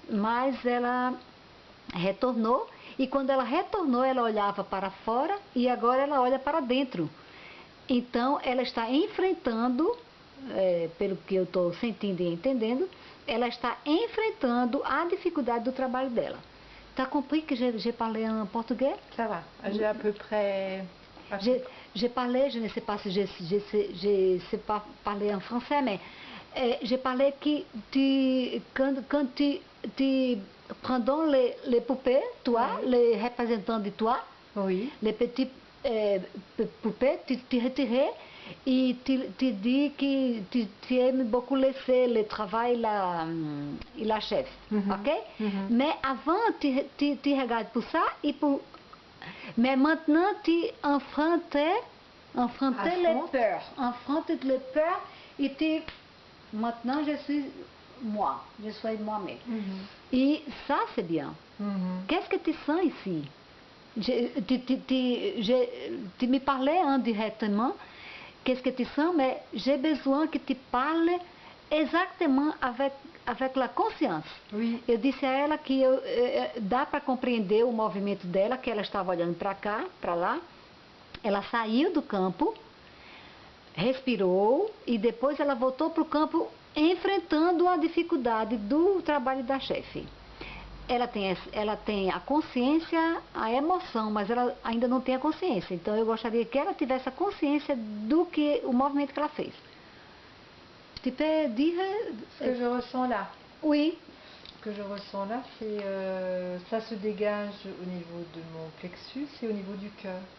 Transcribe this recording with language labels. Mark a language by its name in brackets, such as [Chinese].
[Portuguese] Mas ela retornou e quando ela retornou, ela olhava para fora e agora ela olha para dentro. Então, ela está enfrentando, pelo que eu estou sentindo e entendendo, ela está enfrentando a dificuldade do trabalho dela. [French] T'as compris que j'ai parlé en portugais? Ça va, j'ai à peu près... J'ai parlé, je ne sais pas si je sais pas parler en français, mais j'ai parlé que quand tu prends les poupées, toi, les représentants de toi, oui. les petits poupées, tu retirais et tu dis que tu aimes beaucoup laisser le travail et la chef, ok? Mais avant, tu regardes pour ça et pour... Mais maintenant, tu enfrontais les peurs. Enfrontes les peurs et tu... Maintenant, je suis moi. Je suis moi-même. Et ça, c'est bien. Qu'est-ce que tu sens ici? Tu me parlais indirectement. Qu'est-ce que tu sens? Mais j'ai besoin que tu parles exatamente avec la consciência. Oui. [Portuguese] Eu disse a ela que dá para compreender o movimento dela, que ela estava olhando para cá, para lá. Ela saiu do campo, respirou e depois ela voltou para o campo enfrentando a dificuldade do trabalho da chefe. Ela tem a consciência, a emoção, mas ela ainda não tem a consciência. Então eu gostaria que ela tivesse a consciência o movimento que ela fez. [French] Tu peux dire ce que je ressens là? Oui. Ce que je ressens là, c'est ça se dégage au niveau de mon plexus et au niveau du cœur.